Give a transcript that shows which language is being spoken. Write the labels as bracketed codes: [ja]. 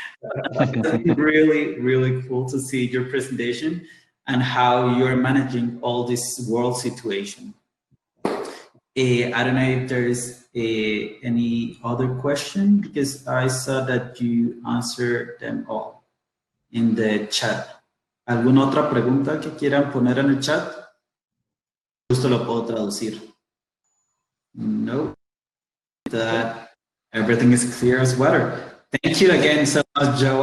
[en] It's really, really cool to see your presentation and how you're managing all this world situation. I don't know if there's any other question, because I saw that you answered them all in the chat. [es] ¿Alguna otra pregunta que quieran poner en el chat? Justo lo puedo traducir. No. [en] That everything is clear as water. Thank you again so much, Joe.